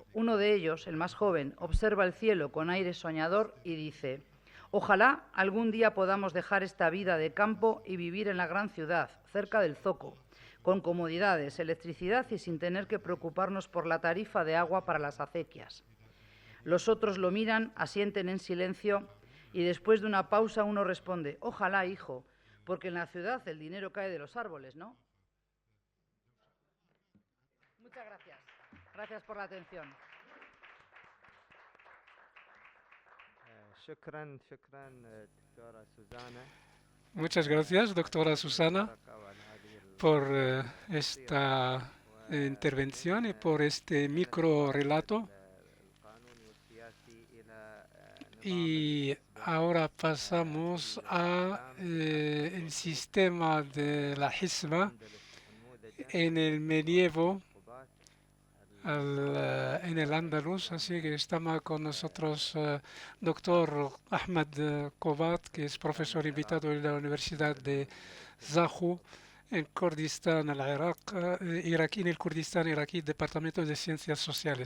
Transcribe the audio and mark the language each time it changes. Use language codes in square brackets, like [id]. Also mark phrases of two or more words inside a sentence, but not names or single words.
[es] Uno de ellos, el más joven, observa el cielo con aire soñador y dice: «Ojalá algún día podamos dejar esta vida de campo y vivir en la gran ciudad, cerca del zoco, con comodidades, electricidad y sin tener que preocuparnos por la tarifa de agua para las acequias». Los otros lo miran, asienten en silencio y después de una pausa uno responde: «Ojalá, hijo, porque en la ciudad el dinero cae de los árboles, ¿no?». Muchas gracias. Gracias por la atención. [ar] شكرا شكرا دكتورة سوزانا [es] Muchas gracias, doctora Susana, por esta intervención y por este micro relato. Y ahora pasamos a el sistema de la Hisba en el medievo en el Andaluz, así que está con nosotros doctor Ahmed Kobat, que es profesor invitado en la Universidad de Zahu en Kurdistán, el Irak, iraquí, en el Kurdistán iraquí, Departamento de Ciencias Sociales.